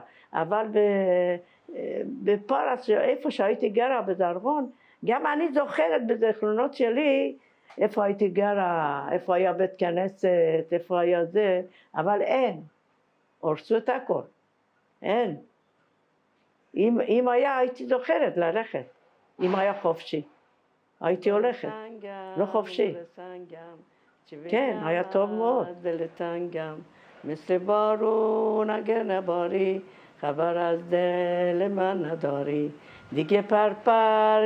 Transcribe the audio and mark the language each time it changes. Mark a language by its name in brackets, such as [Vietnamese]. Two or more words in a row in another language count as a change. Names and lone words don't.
[Hebrew] אבל בפרס, איפה שהייתי גרה בדרבון, גם אני זוכרת בזיכרונות שלי איפה הייתי גרה, איפה היה בית כנסת, איפה היה זה, אבל אין. הורסו את הכל. אין. אם היה, הייתי זוכרת ללכת. אם היה חופשי. הייתי הולכת. לא חופשי. כן, היה טוב מאוד. [Persian] مثل بارون اگر نباری خبر از دل من نداری دیگه پر